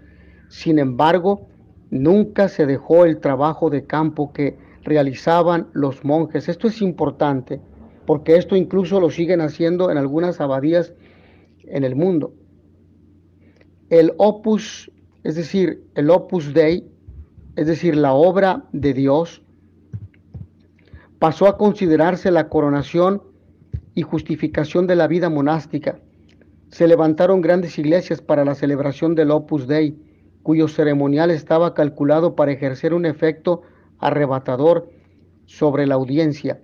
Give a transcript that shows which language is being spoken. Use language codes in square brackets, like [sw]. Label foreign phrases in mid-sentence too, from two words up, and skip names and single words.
[es] Sin embargo, nunca se dejó el trabajo de campo que realizaban los monjes. Esto es importante, porque esto incluso lo siguen haciendo en algunas abadías en el mundo. El opus, es decir, el [la] opus dei, [es] es decir, la obra de Dios, pasó a considerarse la coronación y justificación de la vida monástica. Se levantaron grandes iglesias para la celebración del [la] Opus Dei, [es] cuyo ceremonial estaba calculado para ejercer un efecto arrebatador sobre la audiencia.